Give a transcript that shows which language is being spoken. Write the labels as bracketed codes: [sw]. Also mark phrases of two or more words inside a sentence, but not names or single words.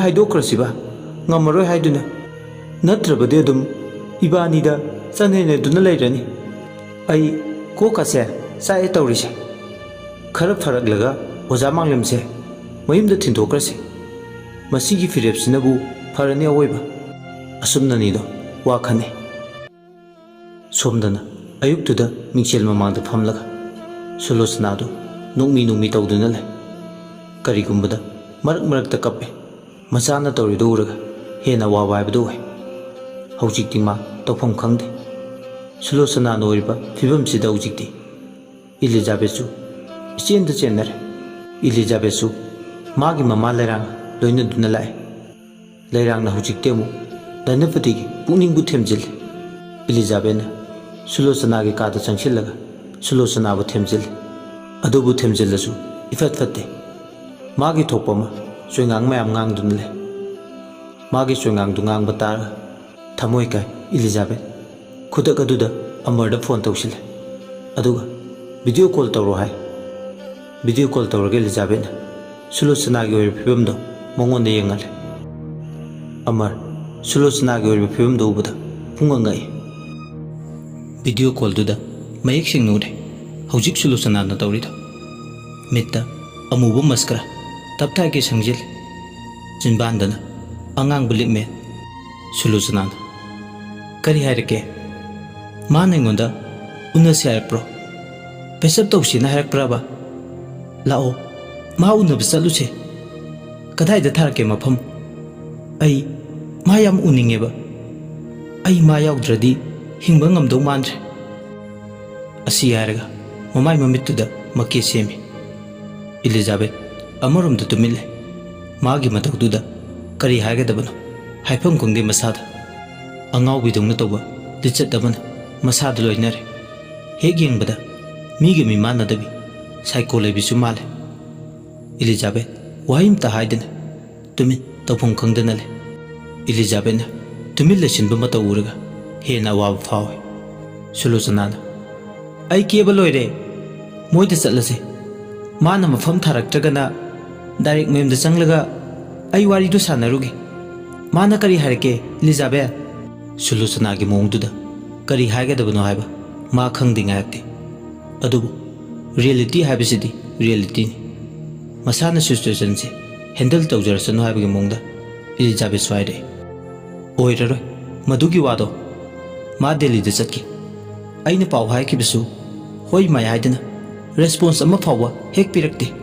[mni] ꯍꯥꯏꯗꯣꯛꯈ꯭ꯔꯁꯤꯕ ꯉꯝꯃꯔꯣꯏ ꯍꯥꯏꯗꯨꯅ ꯅꯠꯇ꯭ꯔꯕꯗꯤ ꯑꯗꯨꯝ ꯏꯕꯥꯅꯤꯗ ꯆꯟꯅꯩꯅꯗꯨꯅ ꯂꯩꯔꯅꯤ ꯑꯩ ꯀꯣꯛꯀꯁꯦ ꯆꯥꯛꯑꯦ ꯇꯧꯔꯤꯁꯦ ꯈꯔ ꯐꯔꯛꯂꯒ ꯑꯣꯖꯥ ꯃꯥꯡꯂꯦꯝꯁꯦ ꯃꯌꯨꯝꯗ ꯊꯤꯟꯗꯣꯛꯈ꯭ꯔꯁꯤ ꯃꯁꯤꯒꯤ ꯐꯤꯔꯦꯞꯁꯤꯅꯕꯨ ꯐꯔꯅꯤ ꯑꯋꯣꯏꯕ ꯑꯁꯨꯝꯅꯅꯤꯗꯣ ꯋꯥ ꯈꯟꯅꯩ ꯁꯣꯝꯗꯅ ꯑꯌꯨꯛꯇꯨꯗ ꯃꯤꯡꯁꯦꯜ ꯃꯃꯥꯡꯗ ꯐꯝꯂꯒ Sulosanadu nungmi tawduna lay karigumbada marak kappe masana tawrido uraga hena wawaibadu wai hawjikti ma tawfam khangde Sulosana noiriba fibamsida hawjikti Elizabethu ichenda chenare Elizabethu magi mama lairang loina duna lai lairang na hawjikte mu Dhanapatigi pukningbu themjil Elizabeth Sulosana gi kada changsillaga Sulosana bu themjil adubu themjillasu ifat fatte magi thokpama soingang mayam ngang dun le magi soingang du ngang batar thamoi kai Elizabeth khudak aduda amarda phone tawsil aduga video call tawro hai video call tawrage Elizabeth Sulosana gi oi phibam do mongonde yengal amar Sulosana gi oi phibam do ubada pungangai video call duda mayek sing nude hawjik Sulosana na tawrido mitta amubu maskara taptai ke sangjil jinbandana angang bulik me Sulosana kari hairake manengonda unasi hairpro pesap tawsina hairpraba lao ma unab saluse kadai da tharake mafam ai ma yam uningeba ai ma yaudradi hingba ngamdo mandre asi hairaga mamai mamittuda makke semi Elizabeth amarum da tumile magi matagduda kari hagadabano haifam kongde masada angau bidong na toba lichat dabana masada loinare heg yengbada mige mi manadabi psychology bisu male Elizabeth wahim ta haidana tumin tawfam khangdana le Elizabeth tumil leshin bama tawuraga hena wa fawe Sulosana ai keba loire moida chatlase mana mafam tharaktragana direct mem da changlaga ai wari du sanarugi mana kari harke Elizabeth Sulosana gi mongduda kari haigadabano haiba ma khangdinga yakti adubu reality haibisidi reality ni masana situation se handle tawjarasanu haibagi mongda Elizabeth swaide oiraroi madugi wado ma Delhi da chatki aina paw haiki bisu hoi mai haidana response ama fawa hek pirakte